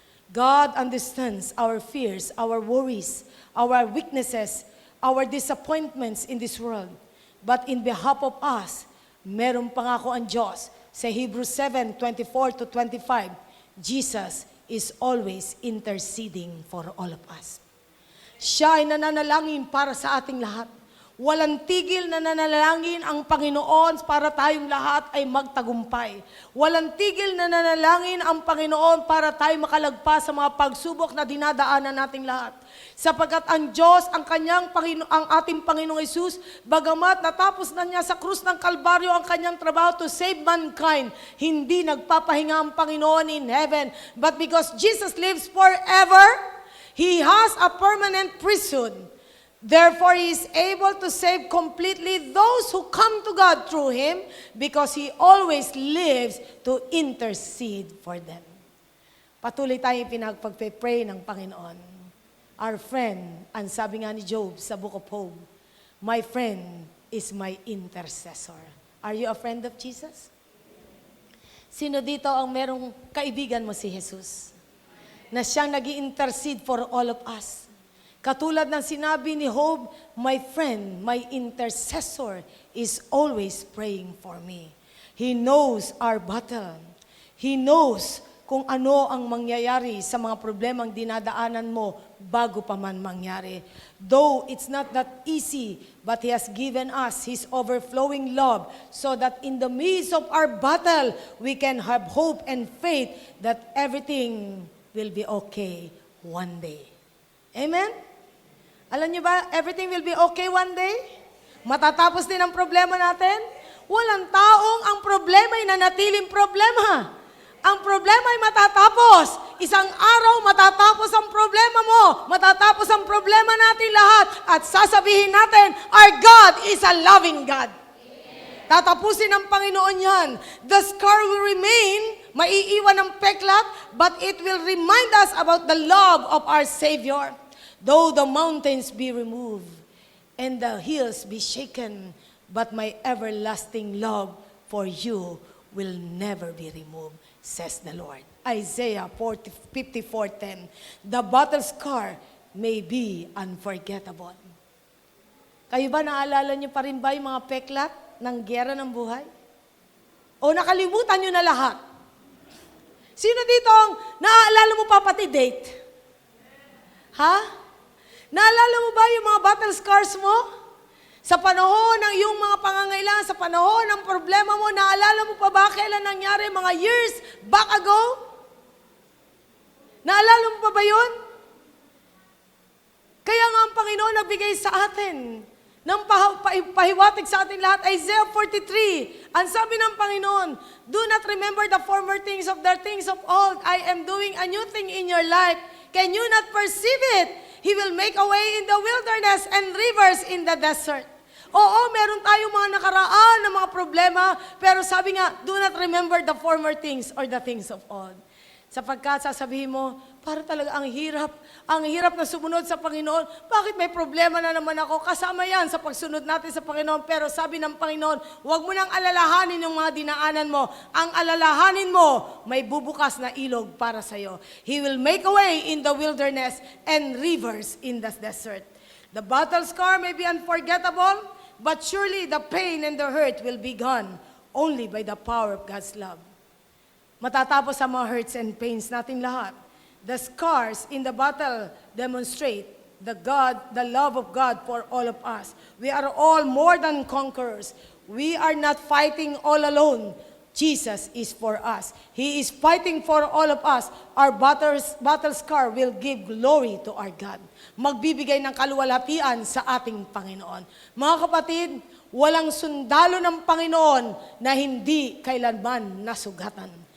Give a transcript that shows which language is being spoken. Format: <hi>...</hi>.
<en>God understands our fears, our worries, our weaknesses, our disappointments in this world. But in behalf of us,</en> <tl>meron pangako ang Diyos.</tl> <en>Sa Hebrews 7:24-25, Jesus is always interceding for all of us.</en> <tl>Siya ay nananalangin para sa ating lahat. Walang tigil na nananalangin ang Panginoon para tayong lahat ay magtagumpay. Walang tigil na nananalangin ang Panginoon para tayo makalagpas sa mga pagsubok na dinadaanan nating lahat. Sapagkat ang Diyos, ang ating Panginoong Hesus, bagamat natapos na niya sa krus ng Kalbaryo ang kanyang trabaho</tl> <en>to save mankind,</en> <tl>hindi nagpapahinga ang Panginoon</tl> <en>in heaven. But because Jesus lives forever, He has a permanent priesthood. Therefore, He is able to save completely those who come to God through Him because He always lives to intercede for them.</en> <tl>Patuloy tayong pinagpagpe-pray ng Panginoon.</tl> <en>Our friend,</en> <tl>ang sabi nga ni Job sa</tl> <en>Book of Job, my friend is my intercessor. Are you a friend of Jesus?</en> <tl>Sino dito ang merong kaibigan mo si Jesus? Na siyang nag-i-intercede</tl> <en>for all of us.</en> <tl>Katulad ng sinabi ni Job,</tl> <en>my friend, my intercessor is always praying for me. He knows our battle. He knows</en> <tl>kung ano ang mangyayari sa mga problemang dinadaanan mo bago pa man mangyari.</tl> <en>Though it's not that easy, but He has given us His overflowing love so that in the midst of our battle, we can have hope and faith that everything will be okay one day. Amen? Alam niyo ba, everything will be okay one day?</en> <tl>Matatapos din ang problema natin? Walang taong ang problema ay nanatiling problema. Ang problema ay matatapos. Isang araw matatapos ang problema mo. Matatapos ang problema natin lahat. At sasabihin natin,</tl> <en>our God is a loving God.</en> <tl>Tatapusin ng Panginoon yan.</tl> <en>The scar will remain,</en> <tl>maiiwan ng peklat,</tl> <en>but it will remind us about the love of our Savior. Though the mountains be removed and the hills be shaken, but my everlasting love for you will never be removed, says the Lord. Isaiah 54:10. The battle scar may be unforgettable.</en> <tl>Kayo ba naalala niyo pa rin ba yung mga peklat ng giyera ng buhay? O nakalimutan niyo na lahat? Sino dito ang naaalala mo pa pati date? Ha? Naalala mo ba yung mga battle scars mo? Sa panahon ng iyong mga pangangailangan, sa panahon ng problema mo, naalala mo pa ba kailan nangyari mga years back ago? Naalala mo pa ba yun? Kaya nga ang Panginoon nagbigay sa atin ng pahiwatig sa ating lahat.</tl> <en>Isaiah 43,</en> <tl>ang sabi ng Panginoon,</tl> <en>do not remember the former things of the things of old. I am doing a new thing in your life. Can you not perceive it? He will make a way in the wilderness and rivers in the desert.</en> <tl>Oo, meron tayong mga nakaraan na mga problema, pero sabi nga,</tl> <en>do not remember the former things or the things of old.</en> <tl>Sapagkat sasabihin mo, para talaga ang hirap na sumunod sa Panginoon. Bakit may problema na naman ako? Kasama yan sa pagsunod natin sa Panginoon. Pero sabi ng Panginoon, huwag mo nang alalahanin yung mga dinaanan mo. Ang alalahanin mo, may bubukas na ilog para sa'yo.</tl> <en>He will make a way in the wilderness and rivers in the desert. The battle scar may be unforgettable, but surely the pain and the hurt will be gone only by the power of God's love.</en> <tl>Matatapos ang mga</tl> <en>hurts and pains</en> <tl>natin lahat.</tl> <en>The scars in the battle demonstrate the love of God for all of us. We are all more than conquerors. We are not fighting all alone. Jesus is for us. He is fighting for all of us. Our battle scar will give glory to our God.</en> <tl>Magbibigay ng kaluwalhatian sa ating Panginoon. Mga kapatid, walang sundalo ng Panginoon na hindi kailanman nasugatan.</tl>